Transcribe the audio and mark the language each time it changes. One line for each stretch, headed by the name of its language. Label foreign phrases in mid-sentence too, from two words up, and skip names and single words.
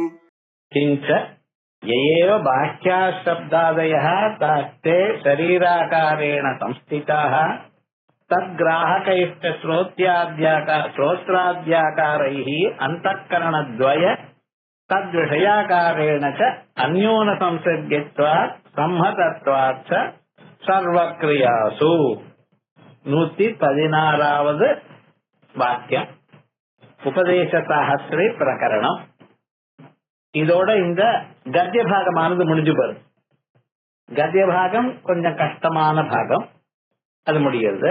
Sanskrit: किंच येव बाह्याशब्दादयः तास्ते शरीराकारेण संस्थिताः तद्ग्राहकैश्च श्रोत्राद्याकारैः अंतःकरणद्वय तद्विषयाकारेण च अन्योन संसर्गत्वात् संहतत्वात् च सर्वक्रियासु
Tamil: 116வது வாக்கியம் உபதேச சாஸ்திரி பிரகரணம். இதோட இந்த கத்திய பாகமானது முடிஞ்சு போகுது. கத்திய பாகம் கொஞ்சம் கஷ்டமான பாகம், அது முடிகிறது.